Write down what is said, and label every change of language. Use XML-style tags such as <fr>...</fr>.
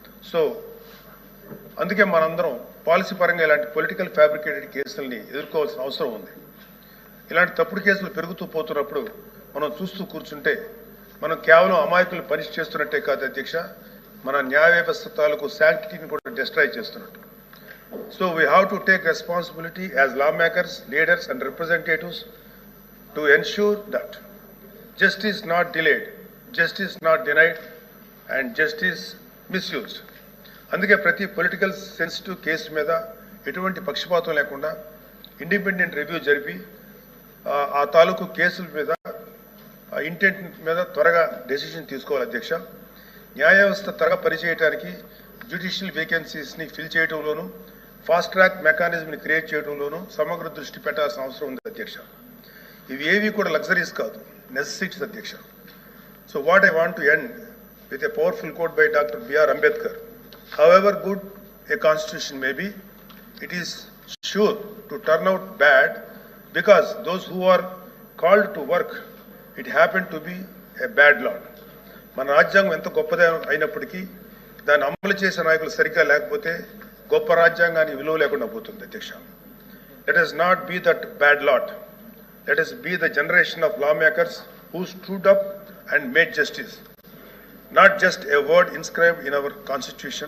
<te>So అందుకే మనందరం policy పరంగా ఇలాంటి పొలిటికల్ ఫ్యాబ్రికేటెడ్ కేసుల్ని ఎదుర్కోవాల్సిన అవసరం ఉంది. ఇలాంటి తప్పుడు కేసులు పెరుగుతూ పోతున్నప్పుడు మనం చూస్తూ కూర్చుంటే మనం కేవలం అమాయకులు పనిష్ చేస్తున్నట్టే కాదు అధ్యక్ష, మన న్యాయ వ్యవస్థ తాలూకు శాంక్టిటీని కూడా డిస్ట్రాయ్ చేస్తున్నట్టు.</te> <en>So we have to take responsibility as lawmakers, leaders and representatives to ensure that justice not delayed, justice not denied and justice misused.</en> <te>అందుకే ప్రతి పొలిటికల్ సెన్సిటివ్ కేసు మీద ఎటువంటి పక్షపాతం లేకుండా ఇండిపెండెంట్ రివ్యూ జరిపి ఆ తాలూకు కేసుల మీద ఇంటెంట్ మీద త్వరగా డెసిషన్ తీసుకోవాలి అధ్యక్ష. న్యాయ వ్యవస్థ త్వరగా పనిచేయడానికి judicial వేకెన్సీస్ని fill చేయడంలోనూ fast track మెకానిజంని create చేయడంలోనూ సమగ్ర దృష్టి పెట్టాల్సిన అవసరం ఉంది అధ్యక్ష. ఇవి ఏవి కూడా లగ్జరీస్ కాదు, నెసెసిటీస్ అధ్యక్ష.</te> <en>So what I want to end with a powerful quote by doctor B R Ambedkar. However good a constitution may be, it is sure to turn out bad because those who are called to work, it happened to be a bad law.</en> <te>మన రాజ్యాంగం ఎంత గొప్పదే అయినప్పటికీ దాన్ని అమలు చేసే నాయకులు సరిగ్గా లేకపోతే గొప్ప రాజ్యాంగానికి విలువ లేకుండా పోతుంది అధ్యక్ష.</te> <en>Let us not be that bad lot. Let us be the generation of lawmakers who stood up and made justice, not just a word inscribed in our constitution,</en>